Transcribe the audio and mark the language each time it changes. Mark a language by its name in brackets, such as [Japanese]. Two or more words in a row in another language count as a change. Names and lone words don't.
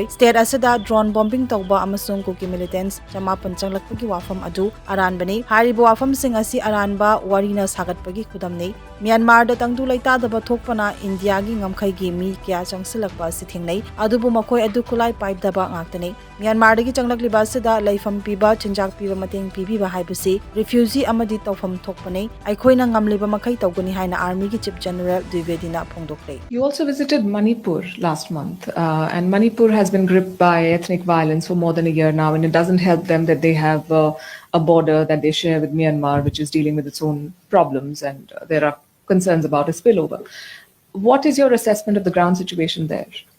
[Manipuri] state asida [English] drone bombing [Manipuri] tawba amasung kuki militants chamapan changlakpagi wafam adu aran bani haribo wafam sing asi aran ba warina sagatpagi khudamne Myanmar da tangdu laita daba thokpana India gi ngamkhai gi mi kya changsilakpa si thingnai adubu makhoi adu khulai pipe daba ngaktane Myanmar dagi changlakliba sida laifam piba chinjak piba mateng pibi ba haibasi refugee amadi tawfam thokpane aikhoina ngamliba makhai tawgani haina army gi Chief General Dwibedina phongdokle [English] You also visited Manipur last month and Manipur has been gripped by ethnic violence for more than a year now and it doesn't help them that they have a border that they share with Myanmar which is dealing with its own problems and there are concerns about a spillover. What is your assessment of the ground situation there?